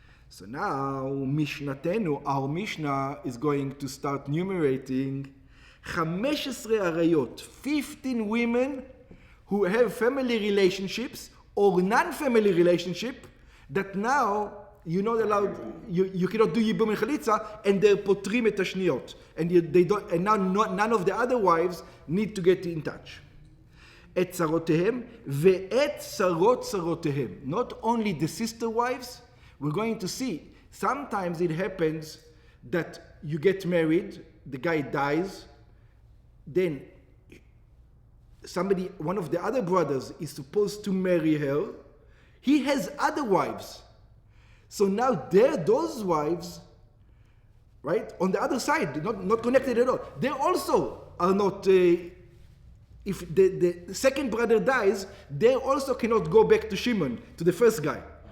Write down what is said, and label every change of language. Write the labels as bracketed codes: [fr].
[en] So now, משנתנו, our Mishnah is going to start enumerating 15 עריות, 15 women who have family relationships or non-family relationship that now you're not allowed, you cannot do ייבום וחליצה, and they're [he] פותרים את השניות. [en] And now none of the other wives need to get in touch. [he] את צרותיהם ואת צרות צרותיהם. [en] Not only the sister wives, we're going to see, sometimes it happens that you get married, the guy dies, then one of the other brothers is supposed to marry her. He has other wives. So now those wives, right, on the other side, not connected at all, they also are not, if the second brother dies, they also cannot go back to Shimon, to the first guy.